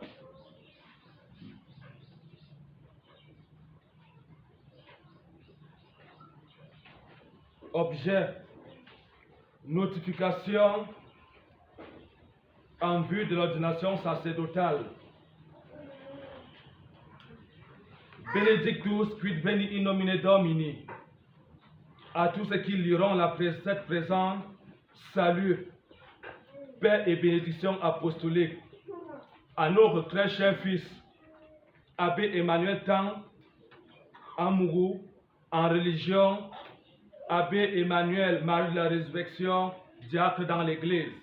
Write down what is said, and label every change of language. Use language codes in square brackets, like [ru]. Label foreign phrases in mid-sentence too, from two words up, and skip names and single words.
[fr] Objet, notification en vue de l'ordination sacerdotale. [la] Benedictus quid veni in nomine Domini. [fr] À tous ceux qui liront cette présente, salut, paix et bénédiction apostolique. À notre très cher fils, Abbé Emmanuel Tang, Amourou, en religion, Abbé Emmanuel Marie de la Résurrection, diacre dans l'Église.